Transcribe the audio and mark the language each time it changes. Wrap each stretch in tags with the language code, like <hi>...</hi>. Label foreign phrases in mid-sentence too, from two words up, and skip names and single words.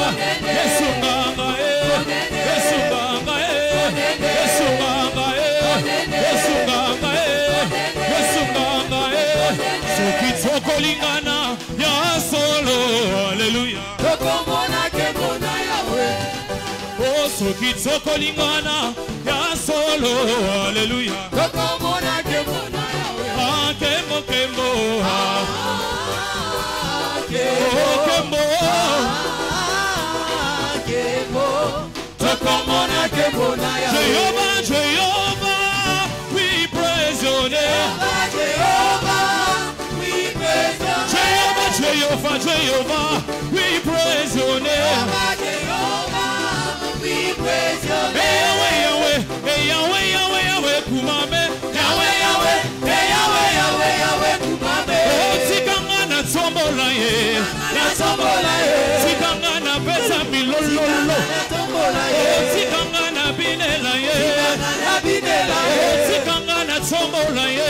<ln>Yesu nganga Yesu nganga Yesu nganga Yesu nganga Yesu nganga soki tokolingana ya solo haleluya tokomona kemona yawe oh soki tokolingana ya solo haleluya tokomona kemona yawe ah kemo kemo kemo kemo tokomona kemona yawe Jehovah Jehovah</ln> <en>we praise your name Jehovah we praise your name Jehovah Jehovah we praise your name Jehovah we praise your name Yahweh Yahweh Yahweh Yahweh kumame Yahweh Yahweh Yahweh Yahweh Yahweh kumame</en> <ln>tikanga na tombola ye na tombola ye tikanga na pesa milolo tikanga na binela ye na binela ye tikanga na tombola ye</ln>